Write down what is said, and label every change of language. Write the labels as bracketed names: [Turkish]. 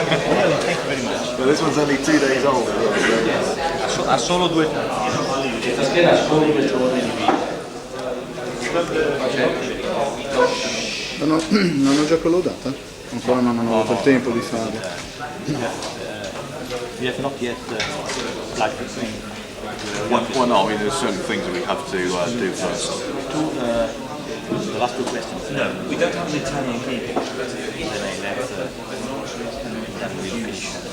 [English] Really, thank you very much. Well, this one's only 2 days old. [Italian] Ha solo 2 giorni. Questa scheda ha solo 2 giorni di vita. Non ho già collaudata? Ancora non ho avuto il tempo di farlo. [English] We have not yet plugged the thing. Well, no, I mean, there's certain things that we have to do first. The last 2 questions. No, we don't have an Italian keyboard. Then I left that will finish.